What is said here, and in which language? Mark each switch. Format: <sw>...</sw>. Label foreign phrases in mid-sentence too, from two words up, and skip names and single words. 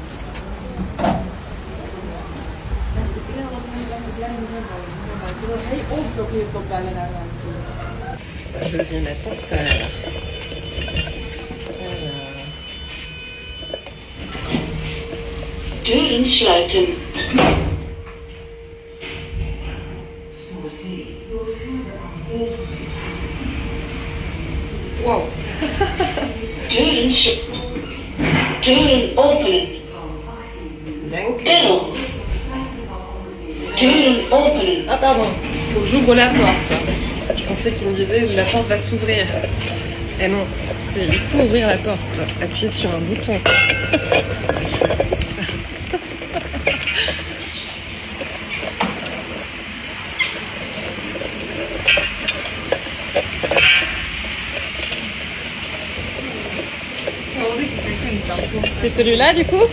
<fr>Deuxième ascenseur.</fr> <nl>Dürensluiten. Wow. Deuren openen. Bellen. Deuren openen.</nl> <fr>Ah pardon, faut que j'ouvre la porte. Je pensais qu'il me disait la porte va s'ouvrir. Eh non, il faut ouvrir la porte. Appuyer sur un bouton. Oups. C'est celui-là du coup?</fr>